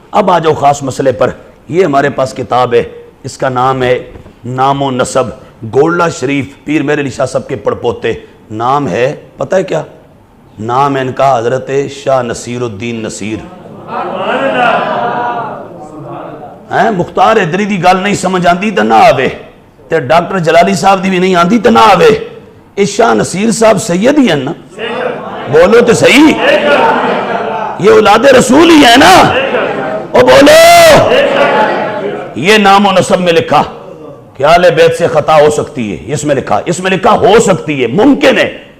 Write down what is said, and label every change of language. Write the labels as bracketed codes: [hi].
[ur] اب آ جاؤ خاص مسئلے پر. یہ ہمارے پاس کتاب ہے, اس کا نام ہے نام و نسب, گولڑا شریف پیر مہر علی شاہ صاحب کے پڑپوتے. نام ہے پتہ ہے کیا؟ نام ہے ان کا حضرت شاہ نصیر الدین نصیر. [pa] مختار ادری دی گل نہیں سمجھ آندی تو نہ آوے, تے ڈاکٹر جلالی صاحب دی بھی نہیں آندی تو نہ آوے. [ur] یہ شاہ نصیر صاحب سید ہی ہیں نا؟ بولو تو صحیح, یہ اولاد رسول ہی ہے نا؟ او بولو. یہ نام و نسب میں لکھا کہ اہل بیت سے خطا ہو سکتی ہے, اس میں لکھا ہو سکتی ہے, ممکن ہے.